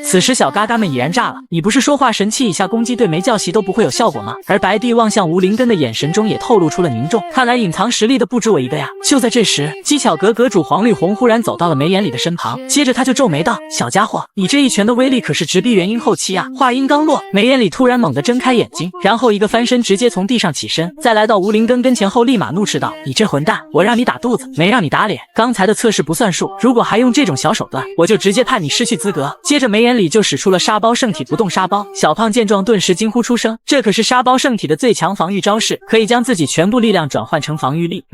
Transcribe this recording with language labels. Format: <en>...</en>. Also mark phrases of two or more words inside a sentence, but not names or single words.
<zh>此時小嘎嘎們已然炸了：“你不是說話神器以下攻擊对没教習都不會有效果嗎？” 而白帝望向吳林根的眼神中也透露出了凝重，看來隱藏實力的不止我一個呀。就在這時，機巧閣閣主黃綠紅忽然走到了眉眼裡的身旁，接着他就皺眉道：“小家伙，你這一拳的威力可是直逼元嬰後期啊！” 話音剛落，眉眼裡突然猛地睜開眼睛，然後一個翻身直接從地上起身，再來到吳林根跟前後，立馬怒斥道：“你這混蛋，我讓你打肚子，沒讓你打臉，剛才的測試不算數，如果還用這種小手段，我就直接判你失去資格。” 接着眉眼裡就使出了沙包聖體不動沙包。小胖見狀頓時驚呼出聲，這可是沙包聖體的最強防禦招式，可以將自己全部力量轉換成防禦力。</zh>